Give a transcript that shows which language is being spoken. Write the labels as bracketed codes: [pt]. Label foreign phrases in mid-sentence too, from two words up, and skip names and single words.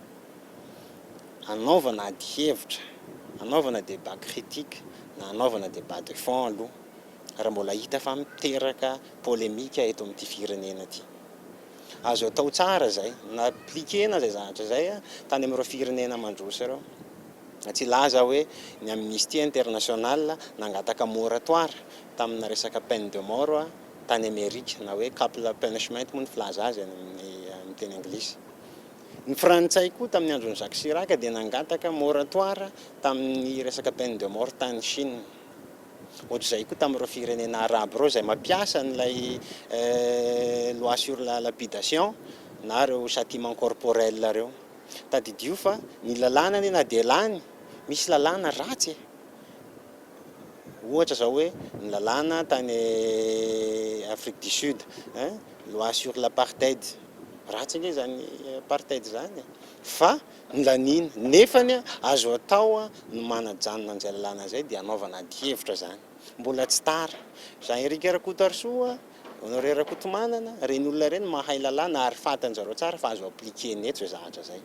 [mg] Anaovana ady hevitra, anaovana [fr] débat critique [mg] na anaovana [fr] débat de fond [mg] aloha raha mbola hita fa miteraka polémique eto amin'ity firenena ity. Azo atao tsara zay, na appliquena zay zavatra zay tany amin'ireo firenena mandroso ireo. Tsy laza hoe ny Amnesty International nangataka moratoire tamina resaka [fr] peine de mort [mg] tany Amerika na hoe [en] capital punishment [mg] moa ny filaza azy amin'ny teny anglisy. Ny frantsay koa tamin'ny andron'ny Jacques Chirac dia nangataka moratoire tamin'ny resaka [fr] peine de mort [mg] tany Chine. Ohatr'izay koa tamin'ireo firenena arabe ireo izay mampiasa n'ilay [fr] loi sur la lapidation [mg] na ireo [fr] châtiment corporel [mg] ireo. Tadidio fa ny lalàna na dia lany misy lalàna ratsy. Ohatra zao hoe ny lalàna tany Afrique du Sud, [fr] loi sur l'apartheid. [mg] Ratsy nge zany apartheid zany. Fa ny laniny nefany azo atao no manajanona an'izay lalàna zay dia anaovana ady hevitra zany. Mbola tsy tara. Jean-Éric Rakotoarsoa, Honoré Rakotomanana, reny olona reny mahay lalàna ary fantanjareo tsara fa azo appliquer eto zay zavatra zay.